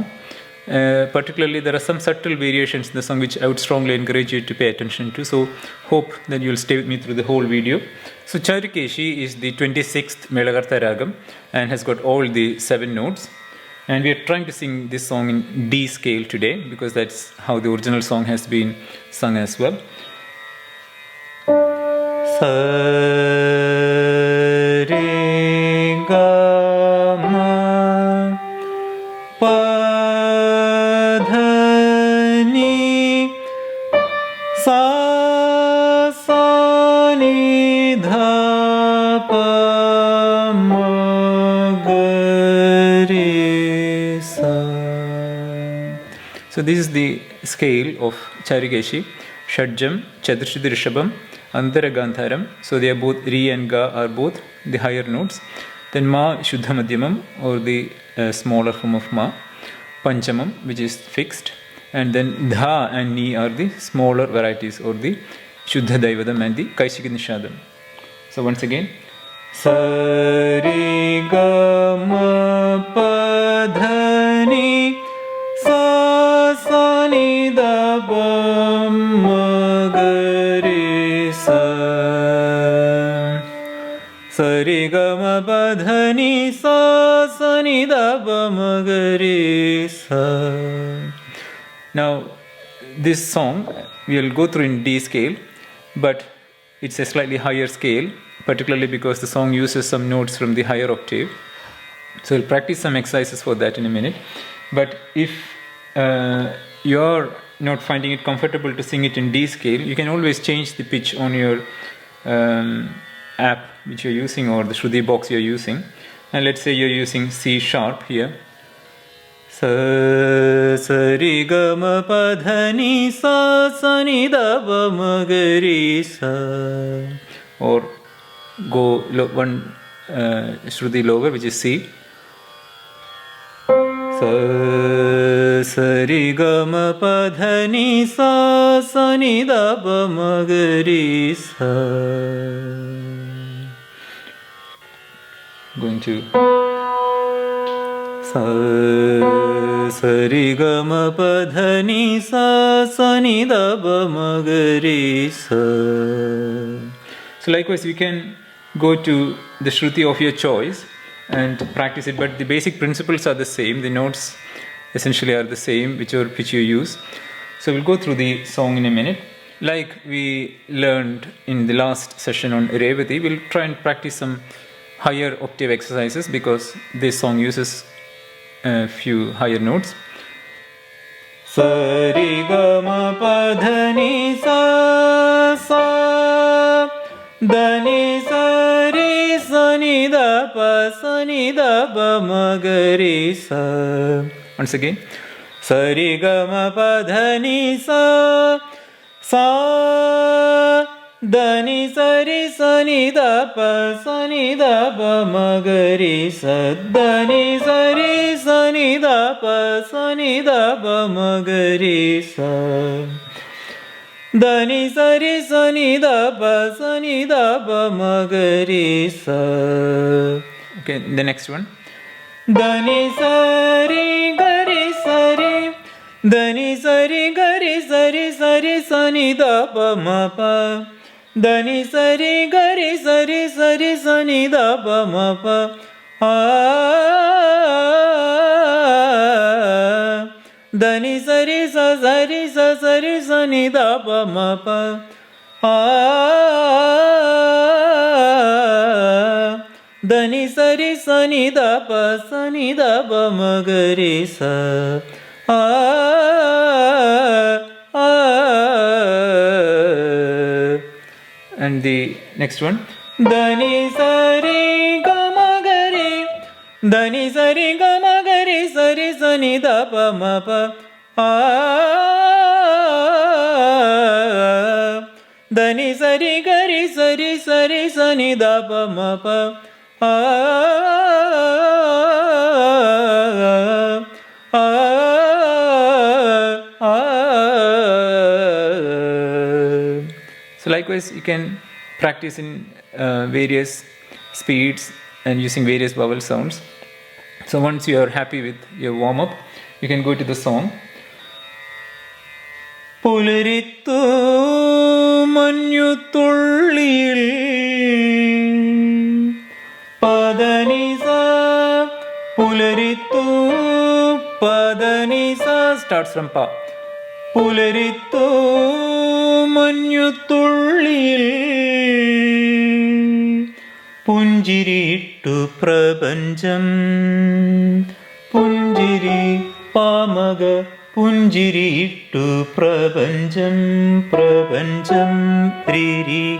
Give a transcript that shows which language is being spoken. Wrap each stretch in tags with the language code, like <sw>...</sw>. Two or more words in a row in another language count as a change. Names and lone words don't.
<en>Particularly, there are some subtle variations in the song which I would strongly encourage you to pay attention to. So hope that you'll stay with me through the whole video. So Charukeshi is the 26th Melakartha Ragam and has got all the 7 notes. And we are trying to sing this song in D scale today, because that's how the original song has been sung as well. Sa re ga ma pa dha ni sa sa ni dha pa ma ga re. So this is the scale of Charukeshi. Shadjam, Chaturshruti Rishabham, Antara Gandharam. So they are both Ri and Ga are both the higher notes. Then Ma Shuddha Madhyamam, or the smaller form of Ma. Panchamam, which is fixed. And then Dha and Ni are the smaller varieties, or the Shuddha Daivadam and the Kaishika Nishadam. So once again. Sa re ga ma pa dha ni sa sa ni da ba ma ga re sa. Sa re ga ma pa dha ni sa sa ni da ba ma ga re sa. Now this song we will go through in D scale, but it's a slightly higher scale, particularly because the song uses some notes from the higher octave. So we'll practice some exercises for that in a minute. But if you're not finding it comfortable to sing it in D scale, you can always change the pitch on your app which you're using, or the Shruti box you're using. And let's say you're using C sharp here. Sa sa ri ga ma pa dha ni sa sa ni da ba ma ga re sa. Or go one Shruti lower, which is C. Sa sa ri ga ma pa dha ni sa sa ni da ba ma ga re sa. Going to sa sa ri ga ma pa dha ni sa sa ni da ba ma ga re sa. So likewise, we can go to the Shruti of your choice and practice it, but the basic principles are the same. The notes essentially are the same, whichever pitch you use. So we'll go through the song in a minute. Like we learned in the last session on Revati, we'll try and practice some higher octave exercises because this song uses a few higher notes. Sa ri ga ma pa dha ni sa sa da ni sa ri sa ni da pa sa ni da pa ma ga ri sa. Once again. Sa ri ga ma pa dha ni sa sa da ni sa ri sa ni da pa sa ni da pa ma ga ri sa da ni sa ri sa ni da pa sa ni da pa ma ga ri sa da ni sa ri sa ni da pa sa ni da pa ma ga ri sa. Okay, the next one. Da ni sa ri ga ri sa ri da ni sa ri ga ri sa ri sa ri sa ni da pa ma pa da ni sa ri ga ri sa ri sa ri sa ni da pa ma pa da ni sa ri sa ri sa ri sa ni da pa ma pa da ni sa ri sa ni da pa sa ni da pa ma ga ri sa and the next one. Da ni sa ri ga ma ga ri da ni sa ri ga ma ga ri sa ri sa ni da pa ma pa da ni sa ri ga ri sa ri sa ri sa ni da pa ma pa So likewise you can practice in various speeds and using various vowel sounds. So once you are happy with your warm up, you can go to the song.</en> <ml>പുലരിത്തു മഞ്ഞുതുള്ളിയിൽ പദനിസ പുലരിത്തു പദനിസ</ml> <en>starts from pa.</en> <ml>പുലരിത്തു മഞ്ഞുതുള്ളിയിൽ പുഞ്ചിരിട്ടു പ്രപഞ്ചം പുഞ്ചിരി പാമക പുഞ്ചിരിട്ടു പ്രപഞ്ചം പ്രപഞ്ചം രിരിക.</ml>